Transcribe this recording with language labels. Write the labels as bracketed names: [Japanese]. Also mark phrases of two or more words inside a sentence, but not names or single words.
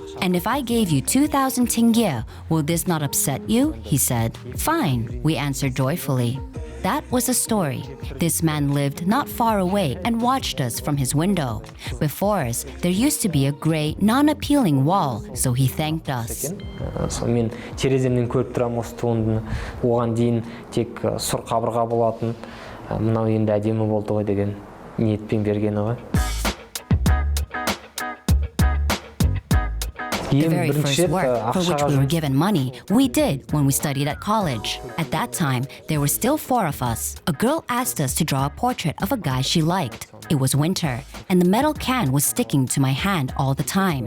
[English] "And if I gave you 2,000 tenge, will this not upset you?" he said. "Fine," we answered joyfully. That was the story. This man lived not far away and watched us from his window. Before us, there used to be a gray, non-appealing wall, so he thanked us. [Kazakh] Мен тереземнен көріп тұрам осы туындыны. Оған дейін тек сұр қабырға болатын. Мынау енді әдемі болды ғой деген ниетпен бергені ғой. [English] The very first work for which we were given money, we did when we studied at college. At that time, there were still 4 of us. A girl asked us to draw a portrait of a guy she liked. It was winter, and the metal can was sticking to my hand all the time.